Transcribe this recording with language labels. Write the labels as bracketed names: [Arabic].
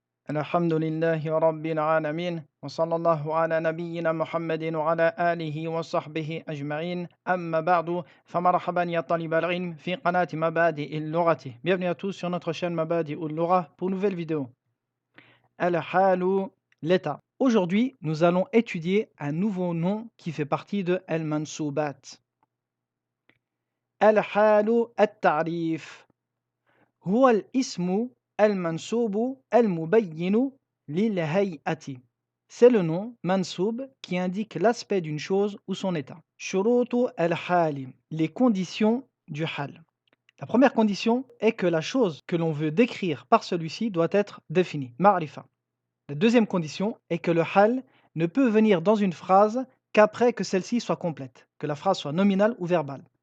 [Arabic] الحمد لله رب العالمين وصلى الله على نبينا محمد وعلى آله وصحبه أجمعين أما بعد فمرحبا يا طالب العلم في قناة مبادئ اللغة. [French] Bienvenue à tous sur notre chaîne Mabadi al-Lugha pour une nouvelle vidéo. Al-Halu, l'état. Aujourd'hui, nous allons étudier un nouveau nom qui fait partie de Al-Mansoubat. [Arabic] Al-Halu at-Ta'rif هو الاسم المنسوب المبين للهيئة. [French] C'est le nom mansoub qui indique l'aspect d'une chose ou son état. [Arabic] Shurutu al-hali, [French] les conditions du hal. La première condition est que la chose que l'on veut décrire par celui-ci doit être définie, ma'rifa. La deuxième condition est que le hal ne peut venir dans une phrase qu'après que celle-ci soit complète, que la phrase soit nominale ou verbale.